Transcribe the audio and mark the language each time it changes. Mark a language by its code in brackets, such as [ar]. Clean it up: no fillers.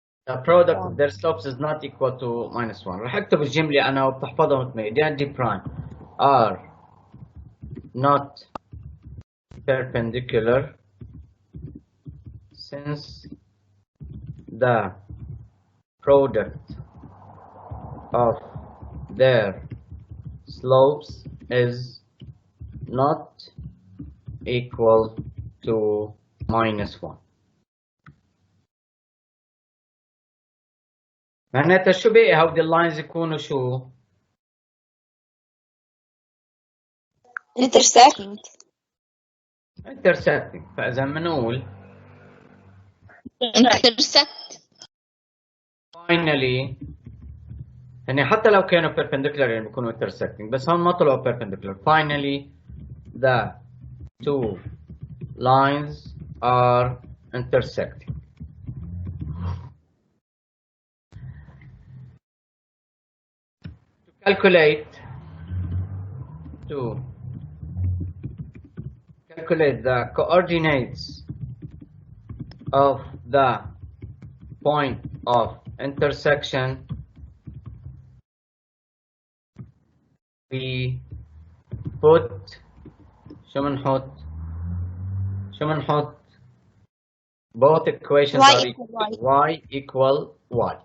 [en] the product of their slopes is not equal to -1. [ar] راح اكتب الجملة أنا وبتحفظها مثل [en] D prime are not perpendicular since the product of their slopes is not equal to -1. [ar] معناتها شو بقي هودي اللاينز يكونوا شو؟ [en] intersecting. intersecting. [ar] فإذا بنقول [en] intersect. [ar] finally يعني حتى لو كانوا perpendicular يعني بيكونوا intersecting، بس هون ما طلعوا perpendicular. [en] finally the two lines are intersecting. To calculate the coordinates of the point of intersection, we put [ar] شو بنحط [en] both equations are y equal y.